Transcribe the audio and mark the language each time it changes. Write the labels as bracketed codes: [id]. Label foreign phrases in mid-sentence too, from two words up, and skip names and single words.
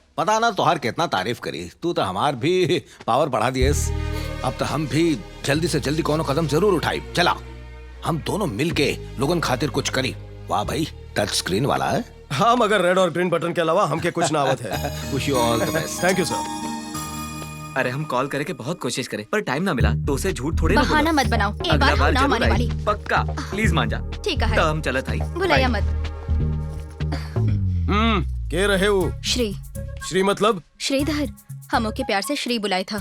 [bho] पता ना तोहार कितना तारीफ करी, तू तो हमार भी पावर बढ़ा दिएस। अब तो हम भी जल्दी से जल्दी कोनो कदम जरूर उठाई। चला, हम दोनों मिलके लोगन खातिर कुछ करी। वाह भाई, टच स्क्रीन वाला है। हाँ, मगर रेड और ग्रीन बटन के अलावा हमके कुछ ना आवत है। [en] Wish you all the best. Thank you sir. [bho] अरे हम कॉल करे के बहुत कोशिश करे, पर टाइम ना मिला तो उसे झूठ थोड़े ना बहाना मत बनाओ, एक बार हम ना जरूर माने आई। वाली। पक्का, प्लीज मान जा। ठीक है। तो हम चलत आई। भुलाया मत। के रहे वो? श्री। श्री मतलब? श्रीधर, हम ओके प्यार से श्री बुलाए था।